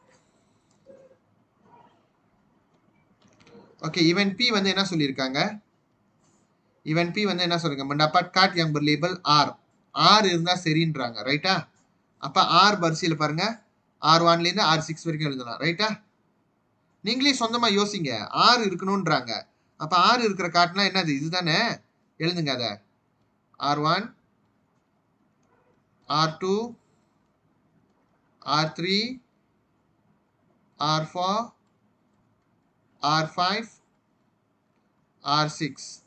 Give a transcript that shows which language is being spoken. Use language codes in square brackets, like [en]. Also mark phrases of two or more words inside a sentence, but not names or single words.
[ta] ஓகே, ஈவன் P வந்து என்ன சொல்லியிருக்காங்க? ஈவன் P வந்து என்ன சொல்றாங்க? [ms] mendapat card yang berlabel R. [ta] R இருந்தா சரின்றாங்க, ரைட்டா? அப்ப R வரிசையில் பாருங்க, R1லேருந்து R6 வரைக்கும் எழுதலாம், ரைட்டா? நீங்களே சொந்தமா யோசிங்க. R இருக்கணும்ன்றாங்க. அப்ப R இருக்கிற கார்டுனா என்னது? இதுதானே. எழுதுங்க அத. R1, R2, R3, R4, R5, R6.